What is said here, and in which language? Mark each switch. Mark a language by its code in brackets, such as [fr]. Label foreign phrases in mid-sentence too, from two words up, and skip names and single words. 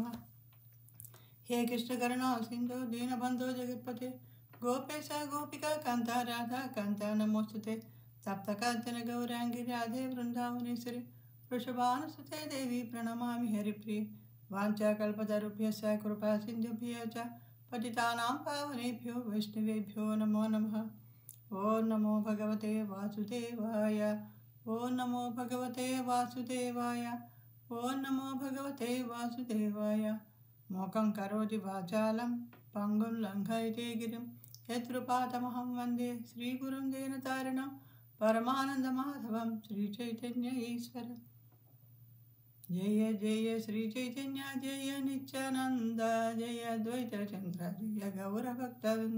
[sa] హే కృష్ణ కరుణా సింధు దీనబంధో జగత్పతే గోపేశ గోపికా కాంత రాధా కాంత నమోస్తుతే సప్తకాంచన గౌరాంగి రాధే వృందావనేశ్వరి వృషభానుసుతే దేవి ప్రణమామి హరిప్రియ. వాంఛాకల్పతరుభ్యశ్చ కృపా సింధుభ్యో చ పతితానాం పావనేభ్యో వైష్ణవేభ్యో నమో నమః. ఓం నమో భగవతే వాసుదేవాయ. ఓం నమో భగవతే వాసుదేవాయ. ఓం నమో భగవతే వాసుదేవాయ. మోకం కరోతి వాచాలం పంగుం లంఘయతే గిరిం యత్కృపాతమహం వందే శ్రీగురుం దీనతారిణం పరమానందమాధవం శ్రీచైతన్య ఈశ్వరం. జయ జయ శ్రీ చైతన్య జయ నిత్యానంద జయ ద్వైత చంద్ర జయ గౌరభక్తవృంద.